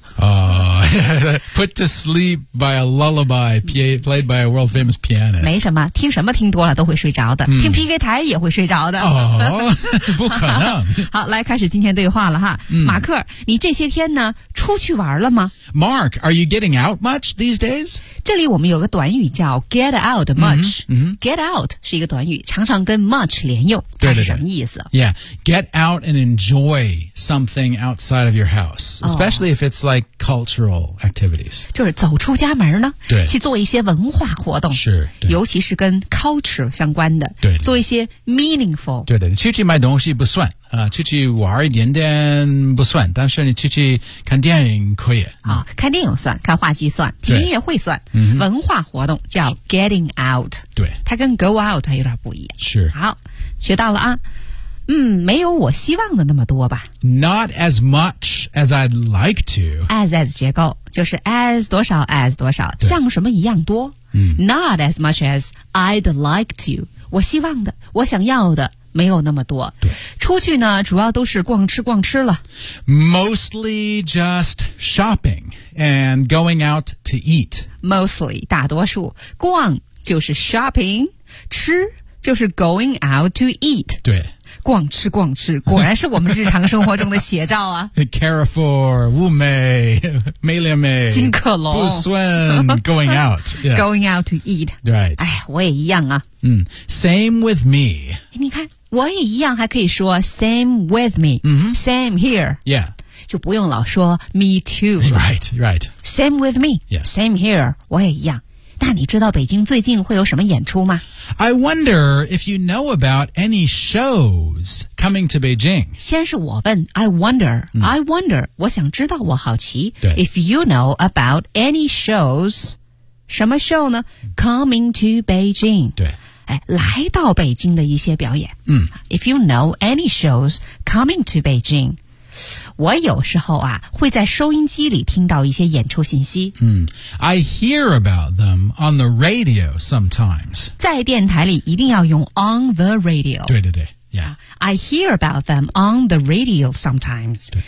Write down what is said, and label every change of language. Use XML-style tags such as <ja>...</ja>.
<en>Put to sleep by a lullaby played by a world famous pianist.</en> <zh>没什么，听什么听多了都会睡着的，听 PK 台也会睡着的。不可能。好，来开始今天对话了哈。马克，你这些天呢出去玩了吗？</zh> <en>Mark, are you getting out much these days?</en> <zh>这里我们有个短语叫 get out much. Get out 是一个短语，常常跟 much 连用，它是什么意思？</zh> <en>Yeah, get out and enjoy something outside of your house, especially if it's like cultural activities.</en> <zh>就是走出家门呢，对，去做一些文化活动，是，尤其是跟 culture 相关的，对，做一些 meaningful. 对的，去买东西不算。出去玩一点点不算，但是你出去看电影可以。看电影算，看话剧算，听音乐会算，文化活动叫 getting out。对，它跟 go out 还有点不一样。是。好，学到了啊。没有我希望的那么多吧。</zh> <en>Not as much as I'd like to.</en> <zh>As 结构就是 as 多少 as 多少，像什么一样多。 Not as much as I'd like to. 我希望的，我想要的。没有那么多。出去呢主要都是逛吃逛吃了。</zh> <en>Mostly just shopping and going out to eat.</en> <zh>Mostly, 大多数。逛就是 shopping, 吃就是</zh> <en>going out to eat.</en> <zh>对。逛吃逛吃果然是我们日常生活中的写照啊。 Carrefour, 物美 Maliamay, 金客隆。</zh> <en>Busuan, going out.、 Yeah. Going out to eat. Right.</en> <zh>哎我也一样啊。</zh> <en>Same with me.</en> <zh>你看我也一样还可以说</zh> <en>same with me.、Same here. Yeah.</en> <zh>就不用老说 me too.</zh> <en>Right, right. Same with me.、 Yeah. Same here.</en> <zh>我也一样。那你知道北京最近会有什么演出吗</zh> <en>？I wonder if you know about any shows coming to Beijing.</en> <zh>先是我问 ，</zh> <en>I wonder,、I wonder,</en> <zh>我想知道，我好奇。对</zh> <en>，If you know about any shows,</en> <zh>什么 show 呢</zh> <en>？Coming to Beijing.</en> <zh>对，哎，来到北京的一些表演。</zh> <en>If you know any shows coming to Beijing.</en> <zh>我有时候啊会在收音机里听到一些演出信息。</zh> <en>I hear about them on the radio sometimes.</en> <zh>在电台里一定要用</zh> <en>on the radio.</en> <zh>对对对</zh> <en>I hear about them on the radio sometimes.</en>